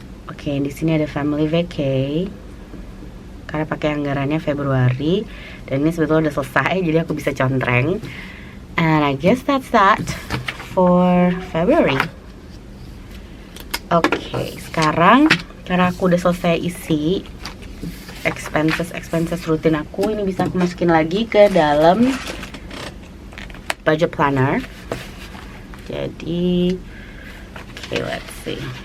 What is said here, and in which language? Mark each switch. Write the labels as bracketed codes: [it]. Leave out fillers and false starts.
[id] Oke, di sini ada family vacay karena pakai anggarannya Februari, dan ini sebetulnya udah selesai jadi aku bisa contreng. [en] And I guess that's that for February. [id] Oke, sekarang karena aku udah selesai isi expenses rutin aku, ini bisa aku masukin lagi ke dalam budget planner. [en] Jadi okay, let's see.